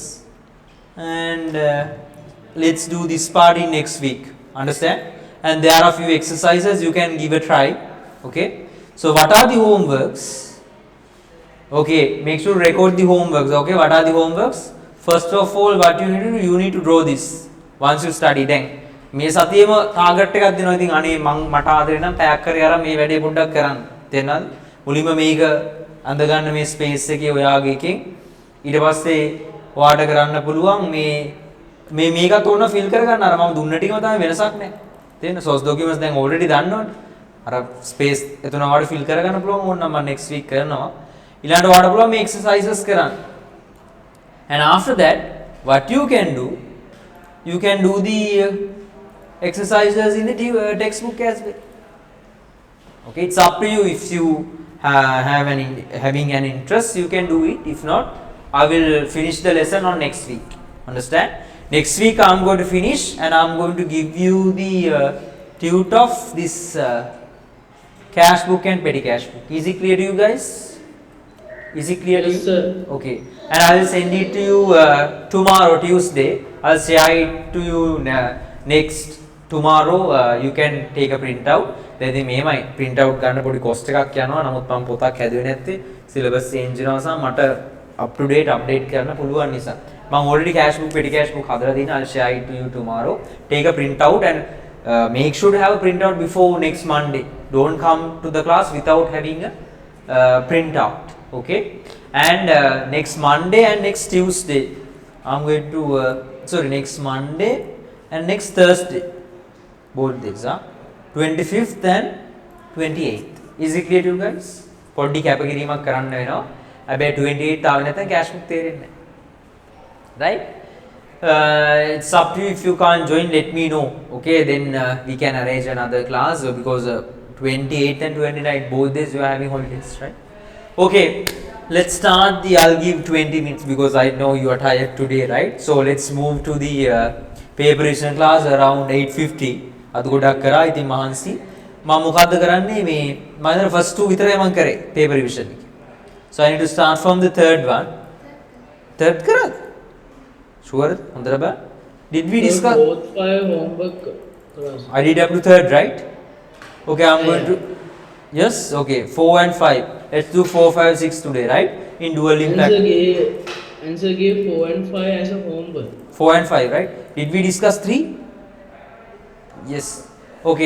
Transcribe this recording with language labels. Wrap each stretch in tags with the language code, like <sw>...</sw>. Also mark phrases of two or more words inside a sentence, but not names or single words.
<en>And let's do this part in next week. Understand? And there are a few exercises you can give a try. Okay. So what are the homeworks? Okay. Make sure to record the homeworks. Okay. What are the homeworks? First of all, what you need to do, you need to draw this. Once you study, then.</en> <si>මේ සතියේම ටාගට් එකක් දෙනවා. ඉතින් අනේ මං මට ආදරේ නම් පැයක් කරේ අර මේ වැඩේ පොඩ්ඩක් කරන්න. තේරෙනවද? මුලින්ම මේක අඳ ගන්න මේ ස්පේස් එකේ ඔයාගේ එකෙන් ඊට පස්සේ ඔයාට කරන්න පුළුවන් මේ මේකත් ඕන ෆිල් කරගන්න අර මම දුන්න ටිකම තමයි වෙනසක් නැහැ. තේරෙන</si> <en>source documents</en> <si>දැන් already දන්නවනේ. අර ස්පේස් එතන ඔයාට ෆිල් කරගන්න පුළුවන් ඕන නම් මම</si> <en>next week</en> <si>කරනවා. ඊළඟට ඔයාට පුළුවන් මේ exercises කරන්න.</si> <en>And after that what you can do the exercises in the textbook as well. Okay, it's up to you. If you having an interest, you can do it. If not, I will finish the lesson on next week. Understand? Next week I am going to finish and I am going to give you the tute of this cash book and petty cash book. Is it clear to you guys? Is it clear to you? Yes, sir. Okay. And I will send it to you tomorrow, Tuesday. I'll share it to you next tomorrow. You can take a printout.</en> <si>දැන් ඉතින් මෙහෙමයි</si> <en>print out</en> <si>ගන්න පොඩි cost එකක් යනවා. නමුත් මම පොතක් හැදුවේ නැත්තේ</si> <en>syllabus change</en> <si>වෙනවා සහ මට</si> <en>up to date update</en> <si>කරන්න පුළුවන් නිසා. මම already</si> <en>cash book petty cash book</en> <si>හදලා තියෙනවා.</si> <en>I'll share it to you tomorrow. Take a printout and make sure to have a printout before next Monday. Don't come to the class without having a printout. Okay? And next Monday and next Tuesday I'm going to sorry, next Monday and next Thursday. Both days, 25th and 28th. Is it clear to you guys?</en> <si>පොඩි කැපකිරීමක් කරන්න වෙනවා. හැබැයි 28th ආව නැත්නම්</si> <en>cash book</en> <si>තේරෙන්නේ නැහැ.</si> <en>Right? It's up to you. If you can't join, let me know. Okay, then we can arrange another class because 28th and 29th both days you are having holidays, right? Okay, let's start the. I'll give 20 minutes because I know you are tired today, right? So let's move to the paper revision class around 8:50.</en> <si>අද ගොඩක් කරා. ඉතින් මහන්සි මම මොකද්ද කරන්නේ මේ මම හිතන</si> <en>first two</en> <si>විතරයි මම කරේ</si> <en>paper revision</en> <si>එකේ.</si> <en>So I need to start from the third one. Third කරාද? Sure?</en> <si>හොඳට බෑ.</si> <en>Did we discuss? Both 5 homework class. I did up to third, right? Okay, I'm going to. Yes, okay, 4 and 5. Let's do 4, 5, 6 today, right? In dual impact. Answer gave 4 and 5 as a homework. 4 and 5, right? Did we discuss 3? Yes. Okay.</en>